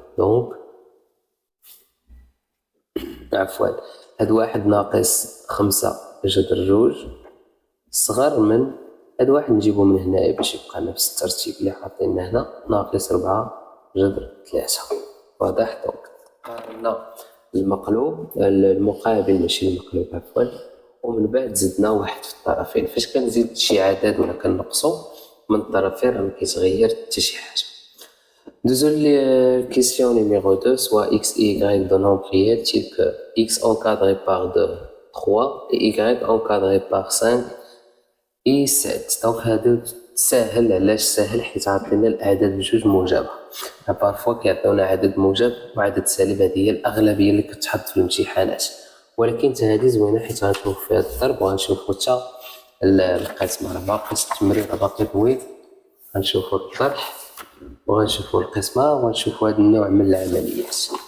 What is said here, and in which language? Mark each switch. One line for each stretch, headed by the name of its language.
Arabic: دونك عفوا هاد واحد ناقص 5 جذر جوج صغر من هاد واحد، نجيبو من هنايا باش يبقى نفس الترتيب اللي حاطينه هنا، ناقص 4 جذر 3. واضح؟ دونك قارنا المقابل ماشي المقلوب عفوا، ومن بعد زدنا واحد في الطرفين. فاش كنزيد شي عدد ولا كنقصو من الطرفين راه مكيتغير حتى شي حاجه.
French: دوزو لي كيسيون نيميرو 2 soit x et y de nombres réels tels que x encadré par 2 3 et y encadré par 5 et 7.
Arabic: دونك هادو ساهل. علاش ساهل؟ حيت عطينا الاعداد بجوج موجبه. بارفوا كيعطيونا عدد موجب وعدد سالب، هذه هي الاغلبيه اللي كتحط في الامتحانات، ولكن حتى هذه زوينه حيت غنشوف فيها الضرب وغنشوفوا حتى القسمه. راه باقي التمرين باقي طويل، غنشوفوا الطرح وغنشوفوا القسمه وغنشوفوا هذا النوع من العمليات.